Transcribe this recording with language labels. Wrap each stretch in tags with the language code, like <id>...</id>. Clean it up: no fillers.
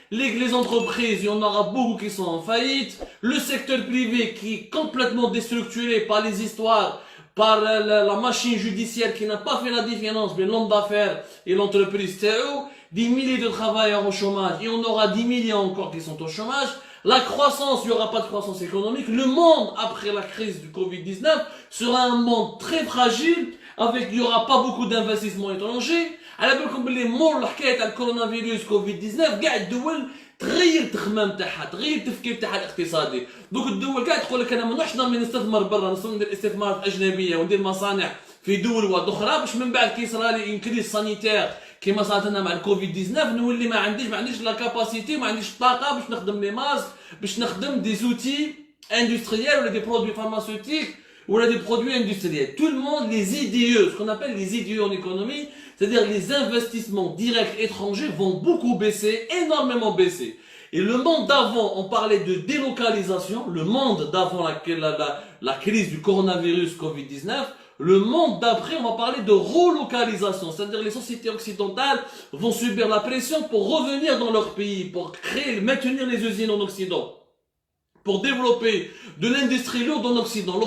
<fr>Les entreprises, il y en aura beaucoup qui sont en faillite. Le secteur privé qui est complètement déstructuré par les histoires, par la machine judiciaire qui n'a pas fait la différence entre l'homme d'affaires et l'entreprise TO. Des milliers de travailleurs au chômage. Il y en aura 10 millions encore qui sont au chômage. La croissance, il n'y aura pas de croissance économique. Le monde, après la crise du Covid-19, sera un monde très fragile. Il n'y aura pas beaucoup d'investissements étrangers.</fr> <ar>على بالكم باللي مور الحكايه تاع الكورونا فيروس كوفيد 19 كاع الدول تغير التخمام تاعها، تغير التفكير تاعها الاقتصادي. دوك الدول كاع تقول لك انا ما نروحش نستثمر برا، ندير استثمارات اجنبيه وندير مصانع في دول اخرى باش من بعد كي يصرى لي ان كريز سانيتير كيما صارت لنا مع الكوفيد 19 نولي ما عنديش لا كاباسيتي، ما عنديش الطاقه باش نخدم لي ماسك، باش نخدم دي زوتي</ar> <fr>industriels, ou des produits pharmaceutiques, ou des produits industriels. Tout le monde, les IDE, ce qu'on appelle les IDE en économie, c'est-à-dire les investissements directs étrangers vont beaucoup baisser, énormément baisser. Et le monde d'avant, on parlait de délocalisation, le monde d'avant la crise du coronavirus Covid-19, le monde d'après, on va parler de relocalisation, c'est-à-dire les sociétés occidentales vont subir la pression pour revenir dans leur pays, pour maintenir les usines en Occident, pour développer de l'industrie lourde en Occident.</fr>